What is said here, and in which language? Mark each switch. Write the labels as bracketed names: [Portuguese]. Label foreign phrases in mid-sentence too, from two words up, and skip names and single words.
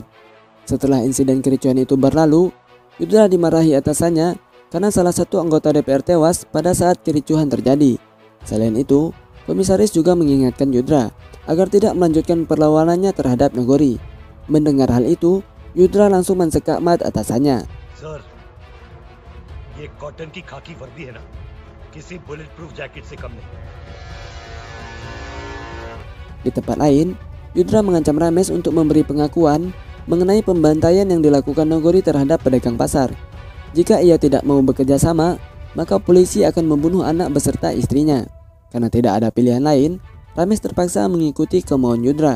[Indonesian] Setelah insiden kericuhan itu berlalu, Yudra dimarahi atasannya karena salah satu anggota DPR tewas pada saat kericuhan terjadi. Selain itu, komisaris juga mengingatkan Yudra agar tidak melanjutkan perlawanannya terhadap Nagori. Mendengar hal itu, Yudra langsung mensekak mat atasannya. [Hindi] सर, ये कॉटन की खाकी वर्दी है ना, किसी [English] bullet proof jacket [Hindi] से कम नहीं। [Indonesian] Di tempat lain, Yudra mengancam Rames untuk memberi pengakuan mengenai pembantaian yang dilakukan Nagori terhadap pedagang pasar. Jika ia tidak mau bekerja sama, maka polisi akan membunuh anak beserta istrinya. Karena tidak ada pilihan lain, Rames terpaksa mengikuti kemauan Yudra.